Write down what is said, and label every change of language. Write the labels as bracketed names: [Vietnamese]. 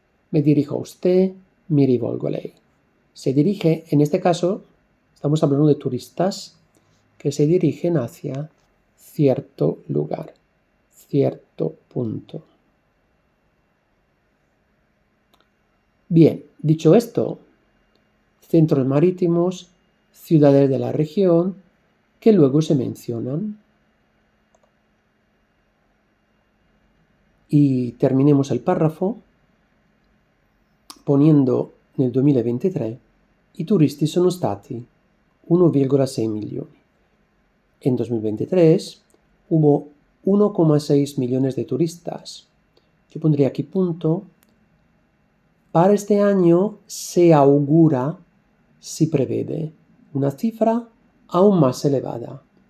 [Spanish] Me dirijo a usted, [Italian] mi rivolgo a lei. [Spanish] Se dirige, en este caso, estamos hablando de turistas que se dirigen hacia cierto lugar, cierto punto. Bien, dicho esto, centros marítimos, ciudades de la región, que luego se mencionan. Y terminemos el párrafo poniendo [Italian] nel 2023 i turisti sono stati 1,6 milioni. [Spanish] En 2023 hubo 1,6 millones de turistas. Yo pondría aquí punto. Para este año se augura, [Italian] si prevede, [Spanish] una cifra aún más elevada.